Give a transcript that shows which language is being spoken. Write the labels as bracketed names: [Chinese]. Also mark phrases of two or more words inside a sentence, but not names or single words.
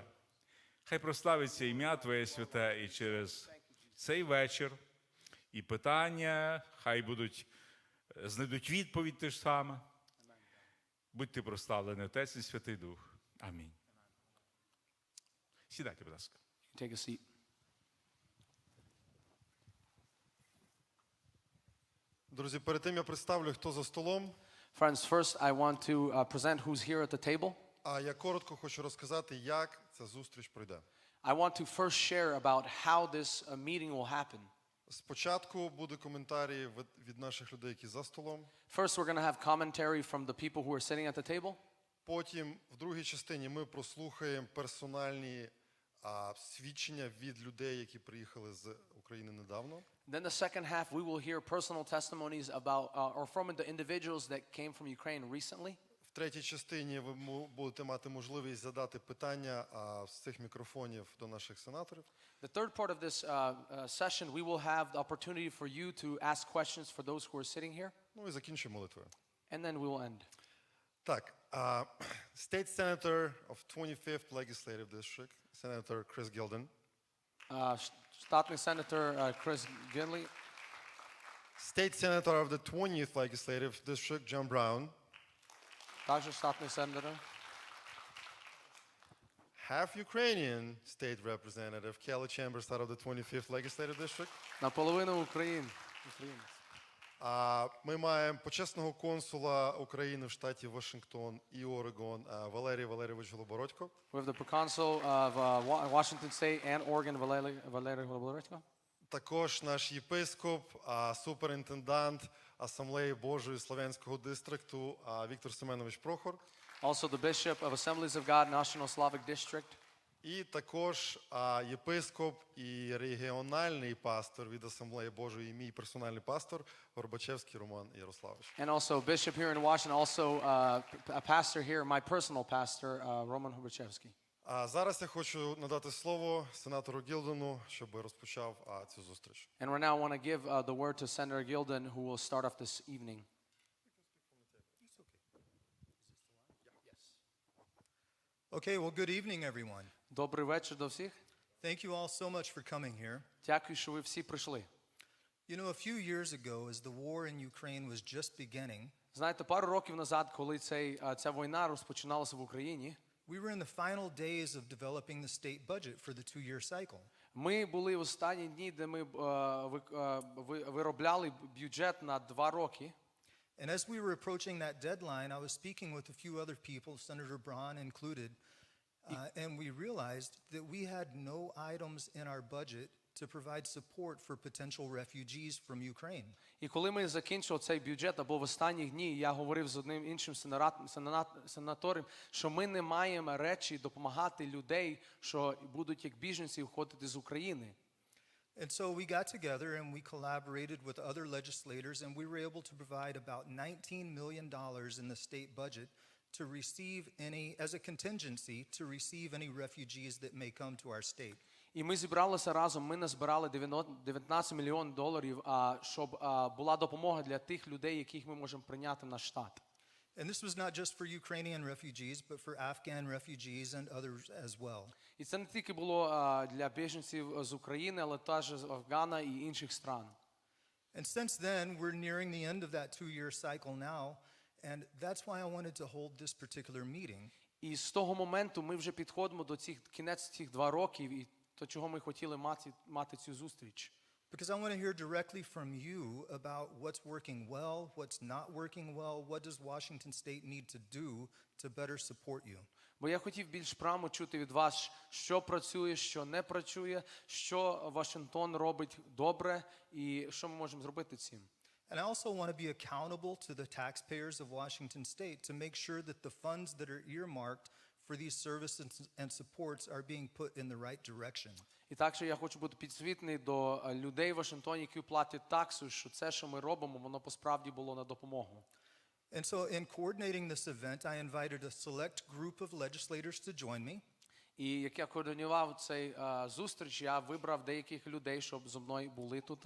[Ukrainian] Хай прославиться ім'я Твоє святе і через цей вечір, і питання хай будуть знайдуть відповідь те ж саме. Будьте прославлені, Отець і Святий Дух. Амінь. Сідайте, будь ласка. [English] Take a seat. [Ukrainian] Друзі, перед тим я представлю, хто за столом. [English] Friends, first I want to present who's here at the table. [Ukrainian] А я коротко хочу розказати, як ця зустріч пройде. [English] I want to first share about how this meeting will happen. [Ukrainian] Спочатку буде коментарі від наших людей, які за столом. [English] First, we're going to have commentary from the people who are sitting at the table. [Ukrainian] Потім, в другій частині, ми прослухаємо персональні свідчення від людей, які приїхали з України недавно. [English] Then the second half, we will hear personal testimonies about, or from the individuals that came from Ukraine recently. [Ukrainian] В третій частині ви будете мати можливість задати питання з цих мікрофонів до наших сенаторів. [English] The third part of this session, we will have the opportunity for you to ask questions for those who are sitting here. [Ukrainian] Ну і закінчимо молитвою. [English] And then we will end. Так, State Senator of 25th Legislative District, Senator Chris Gilden. [Ukrainian] Штатний Senator Chris Ginley. [English] State Senator of the 20th Legislative District, John Brown. [Ukrainian] Також штатний Senator. [English] Half Ukrainian State Representative, Kelly Chambers out of the 25th Legislative District. [Ukrainian] Наполовину українець. Ми маємо почесного консула України в штаті Вашингтон і Орегон Валерій Валерійович Голобородько. [English] We have the consul of Washington State and Oregon, [Ukrainian] Валерій Голобородько. Також наш єпископ, суперінтендант Асамблеї Божої Слов'янського дистрикту Віктор Семенович Прохор. [English] Also the Bishop of Assemblies of God, National Slavic District. [Ukrainian] І також єпископ і регіональний пастор від Асамблеї Божої, і мій персональний пастор Горбачевський Роман Ярославович. [English] And also Bishop here in Washington, also a pastor here, my personal pastor, Roman Hubachevsky. [Ukrainian] Зараз я хочу надати слово сенатору Гілдену, щоб розпочав цю зустріч. [English] And right now I want to give the word to Senator Gilden, who will start off this evening. Okay, well, good evening, everyone. [Ukrainian] Добрий вечір до всіх. [English] Thank you all so much for coming here. [Ukrainian] Дякую, що ви всі прийшли. [English] You know, a few years ago, as the war in Ukraine was just beginning, [Ukrainian] Знаєте, пару років назад, коли ця війна розпочиналася в Україні, [English] we were in the final days of developing the state budget for the two-year cycle. [Ukrainian] ми були в останні дні, де ми виробляли бюджет на 2 роки. [English] And as we were approaching that deadline, I was speaking with a few other people, Senator Braun included, and we realized that we had no items in our budget to provide support for potential refugees from Ukraine. [Ukrainian] І коли ми закінчили цей бюджет, або в останні дні, я говорив з одним іншим сенатором, що ми не маємо речі допомагати людей, що будуть як біженці виходити з України. [English] And so we got together and we collaborated with other legislators, and we were able to provide about $19 million in the state budget to receive as a contingency, to receive any refugees that may come to our state. [Ukrainian] І ми зібралися разом, ми назбирали $19 мільйонів, щоб була допомога для тих людей, яких ми можемо прийняти в наш штат. [English] And this was not just for Ukrainian refugees, but for Afghan refugees and others as well. [Ukrainian] І це не тільки було для біженців з України, але теж з Афгана і інших стран. [English] And since then, we're nearing the end of that two-year cycle now, and that's why I wanted to hold this particular meeting. [Ukrainian] І з того моменту ми вже підходимо до кінець цих 2 років, і то, чого ми хотіли мати цю зустріч. [English] Because I want to hear directly from you about what's working well, what's not working well, what does Washington State need to do to better support you. [Ukrainian] Бо я хотів більш прямо чути від вас, що працює, що не працює, що Вашингтон робить добре і що ми можемо зробити цим. [English] And I also want to be accountable to the taxpayers of Washington State to make sure that the funds that are earmarked for these services and supports are being put in the right direction. [Ukrainian] І також я хочу бути підзвітний до людей в Вашингтоні, які платять таксу, що це, що ми робимо, воно посправді було на допомогу. [English] And so in coordinating this event, I invited a select group of legislators to join me. [Ukrainian] І як я координував цей зустріч, я вибрав деяких людей, щоб зі мною були тут.